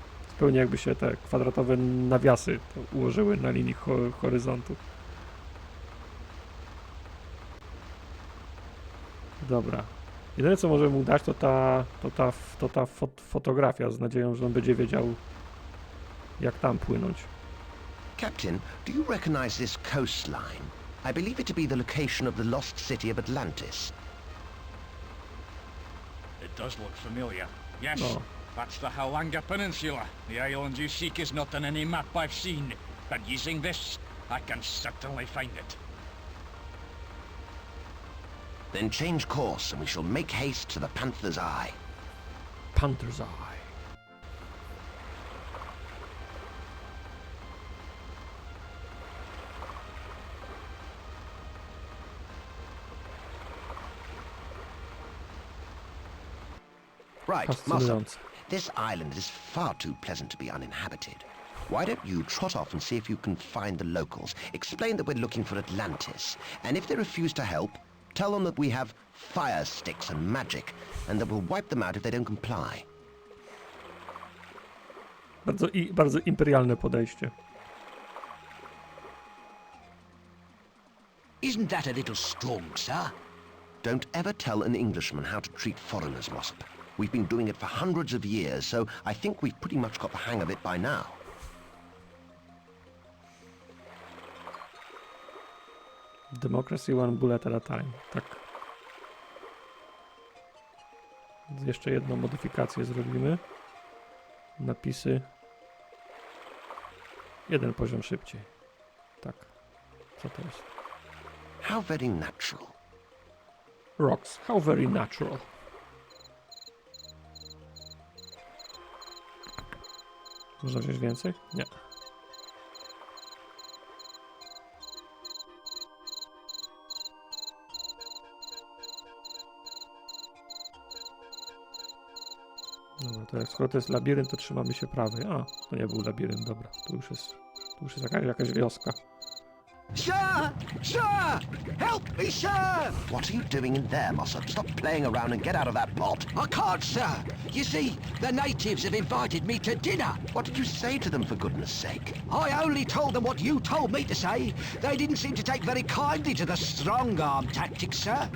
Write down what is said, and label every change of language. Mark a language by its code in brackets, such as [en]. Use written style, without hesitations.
[pl] Zupełnie jakby się te kwadratowe nawiasy ułożyły na linii horyzontu. Dobra. Jedyne co możemy mu dać to ta fotografia z nadzieją, że on będzie wiedział jak tam płynąć. [en] Captain, do you recognize this coastline? I believe it to be the location of the lost city of Atlantis. It does look familiar. Yes, Oh. that's the Halanga Peninsula. The island you seek is not on any map I've seen, but using this, I can certainly find it. Then change course and we shall make haste to the Panther's Eye. Panther's Eye. Right, Mossop. [pl] Fascynujące. [en] This island is far too pleasant to be uninhabited. Why don't you trot off and see if you can find the locals? Explain that we're looking for Atlantis, and if they refuse to help, tell them that we have fire sticks and magic, and that we'll wipe them out if they don't comply. [pl] Bardzo imperialne podejście. [en] Isn't that a little strong, sir? Don't ever tell an Englishman how to treat foreigners, Mossop. We've been doing it for hundreds of years, so I think we've pretty much got the hang of it by now. Democracy one bullet at a time. [pl] Tak. Jeszcze jedną modyfikację zrobimy. Napisy. Jeden poziom szybciej. Tak. Co to jest? [en] How very natural. Rocks. How very natural. [pl] Można wziąć więcej? Nie. Dobra, to jak skoro to jest labirynt, to trzymamy się prawej. A, to nie był labirynt, dobra. Tu już jest jakaś wioska. [en] Sir! Sir! Help me, sir! What are you doing in there, Mossop? Stop playing around and get out of that pot. I can't, sir. You see, the natives have invited me to dinner. What did you say to them, for goodness sake? I only told them what you told me to say. They didn't seem to take very kindly to the strong-arm tactics, sir.